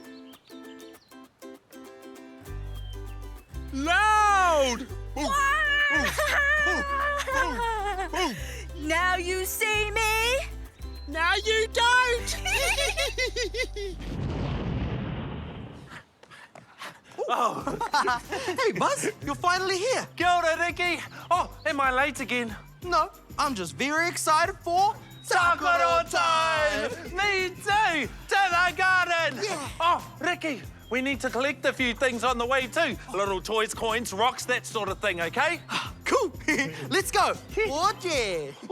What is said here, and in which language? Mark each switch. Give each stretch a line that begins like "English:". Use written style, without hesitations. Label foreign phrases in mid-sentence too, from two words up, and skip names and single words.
English: Loud. Now you see me. Now you don't. Hey, Buzz, you're finally here.
Māori: Kia ora, Ricky.
English: Oh, am I late again? No, I'm just very excited for Takoro time! Me too! To the garden! Yeah. Oh, Ricky, we need to collect a few things on the way too. Little toys, coins, rocks, that sort of thing, okay? Cool. Let's go. Oh, yeah.